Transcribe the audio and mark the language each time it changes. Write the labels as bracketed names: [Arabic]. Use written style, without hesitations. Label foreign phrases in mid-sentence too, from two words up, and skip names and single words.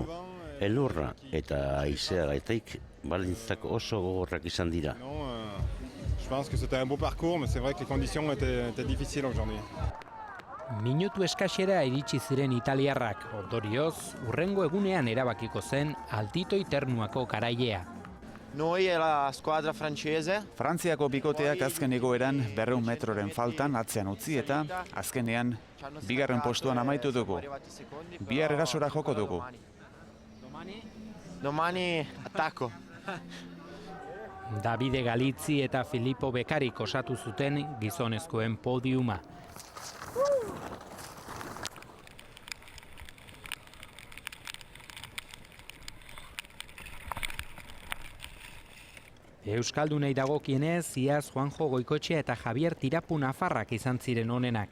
[Basque] Elurra eta haizea gaitaik baldintzak oso gogorrak izan dira. Minutu eskasera iritsi ziren italiarrak, ondorioz, hurrengo egunean erabakiko zen Altitoi Ternuako garailea. [Italian] Noi e la squadra francese. [Basque] Frantziako bikoteak azken egoeran 200 metroren faltan atzean utzi eta azkenean 2. postuan amaitu dugu. Bihar erasora joko dugu. [Italian] Domani attacco. [Basque] Davide Galizzi eta Filippo Beccarik osatu zuten gizonezkoen podiuma. Euskaldunei dagokienez, iaz Juanjo Goikoetxea eta Javier Tirapu Nafarrak izan ziren onenak.